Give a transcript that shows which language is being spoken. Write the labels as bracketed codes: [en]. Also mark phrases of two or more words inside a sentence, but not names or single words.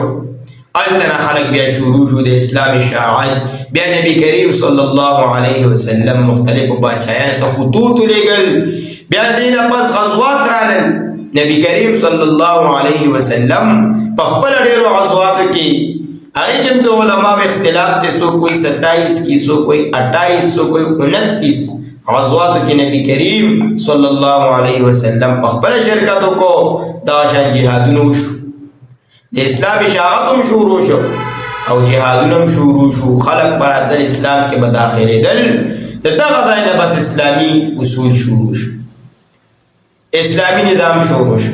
[ps] التنا خلق بیا شروع شو د اسلام اشاعت. بیا نبی کریم [ar] صلی الله علیه وسلم [ps] مختلف بادشاہانو ته خطوط لېږل. بیا دینه پس غزوات رالل. نبی کریم [ar] صلی الله علیه وسلم [ps] په خپل ډیرو غزواتو کې هغه کې د علماء اختلاف ته، سو کوئی 27 کی، سو کوئی 28، سو کوئی 29 غزواتو کې نبی کریم [ar] صلی الله علیه وسلم [ps] په خپل شرکت وکړو. دا شان جهادونه وشو، د اسلام اشاعت هم شروع شو او جهادونه هم شروع شو. خلق برادر اسلام کې به داخلېدل. د دغه ځای نه بس اسلامي اصول شروع شو، اسلامی نظام شروع شو.